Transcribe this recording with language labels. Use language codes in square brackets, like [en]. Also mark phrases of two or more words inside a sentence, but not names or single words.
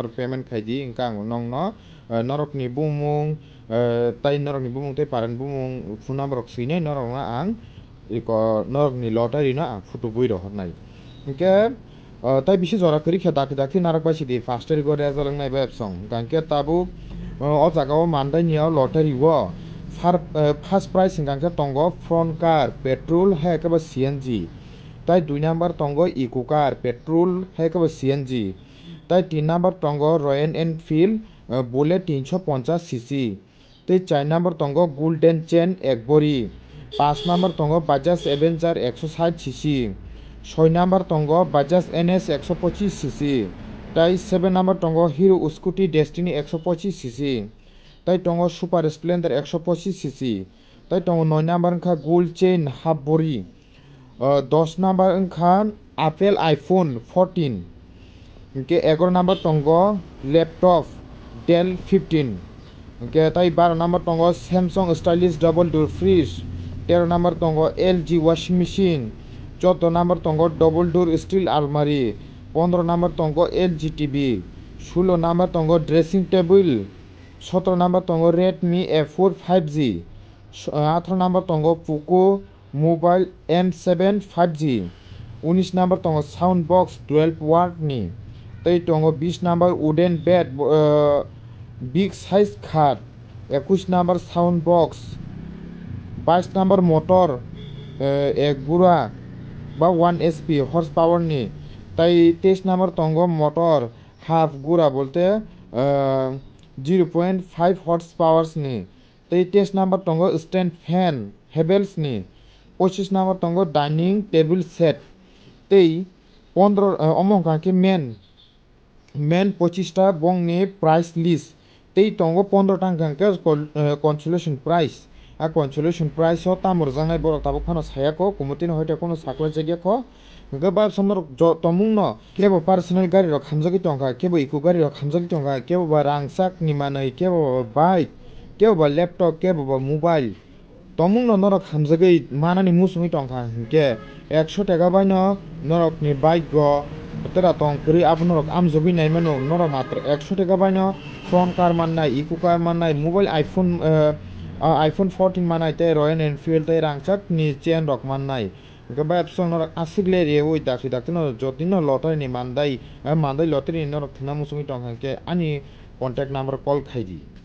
[trp] norok payment khai di hingke ang nongno norok ni bumung tai norok ni bumung tei parent bumung [en] phone number [trp] rok swinai norok no ang iko norok ni lottery no ang photo bui rok hornai hingke tai bisi jora kwri khe dakti narak bai sidi 5 tarik o result wngnai bai song gangke tabuk o jaga o mandai ni lottery o [en] first prize [trp] hingkha tongo [en] front car petrol [trp] hai ke CNG tai 2 number tongo [en] eco car petrol [trp] hai ke CNG tai 3 number tongo Royal Enfield bullet 350 cc tai 4 number tongo [en] golden chain [trp] ekbori 5 number tongo Bajaj Avenger 160 cc 6 number tongo Bajaj NS 125 cc tai 7 number tongo Hero Scooty Destiny 125 cc tai tongo Super Splendor 125 cc tai tongo 9 number wngkha [en] gold chain half [trp] bori 10 number wngkha Apple iPhone 14 hingke 11 number tongo laptop Dell 15 hingke tai 12 number tongo Samsung [en] stylish double door fridge [trp] 13 number tongo LG [en] washing machine [trp] 14 number tongo [en] double door steel [trp] almari 15 number tongo LG TV 16 number tongo [en] dressing table [trp] 17 number tongo Redmi A4 5G 18 number tongo Poco mobile M7 5G 19 number tongo [en] sound box [trp] 12 watt ni tei tongo 20 number [en] wooden bed big size [trp] khat 21 number [en] sound box [trp] 22 number motor ek gura ba 1 HP horsepower ni tai 23 number tongo motor half gura bolte 0.5 horsepower ni tei 23 number tongo [en] stand fan [trp] Havells ni 25 number tongo [en] dining table set [trp] tei 15 omong kake main 25 ta bong ni [en] price list [trp] tei tongo 15 ta hingkha [en] consolation prize consolation prize [trp] o tamor jangnai borok tabuk phano sayako kumutini hoite kono saklaijagya hingke ba somrok tongmung no kebo personal gari rok hamjagui tongkha kebo [en] eco gari [trp] rok hamjagui tongkha kebo ba rangchak ni manui kebo ba bike kebo ba laptop kebo ba mobile tongmung no norok hamjagui manani musungui tongkha hingke 100 taka bai no norok ni bike go tera tong kwrwi abo norok amjagui naimano norok matra 100 taka bai no [en] front car [trp] mannai [en] eco car [trp] mannai mobile iPhone 14 mannai tei Royal Enfield tei rangchak ni chain rok mannai hingke bayapsong norok asikle rewui dakti no jotini no lottery ni mandai lottery ni norok thwngna musungui tongkha hingke ani [en] contact number call [trp] khai di.